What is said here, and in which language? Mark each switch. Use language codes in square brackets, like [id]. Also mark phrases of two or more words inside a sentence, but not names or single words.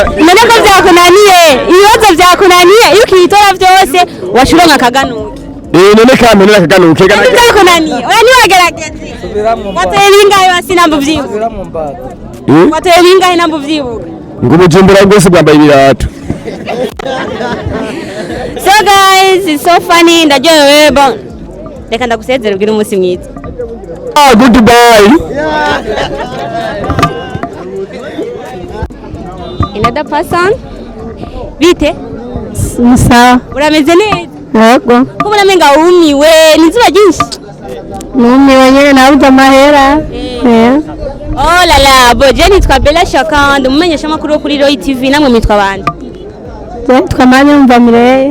[rn] None ko byakunaniye ibibazo byakunaniye iyo ukitora byose washuronka akaganuke. None kamene akaganuke gana. Byakunaniye oya ni wagerageze. Wateye bingahe basi nambu vyibuka. Wateye bingahe nambu vyibuka. Ngo Bujumbura bwose bwambaye ibirato. [en] So guys, it's so funny ndaryohewe bon. [rn] Reka ndagusezera ubwire umunsi mwiza. [en] Goodbye. Another person. [rn] Bite? Sawa. Urameze neza? Yego. Kuba uramenga wumiwe nizuba ryinshi. Numiwe nyene nabuze amahera. [fr] Oh la la, [rn] boje nitwa Bella Shaka ndumumenyesha makuru wo kuri Roy TV namwe mitwa bande. Twamanye umva Mireye.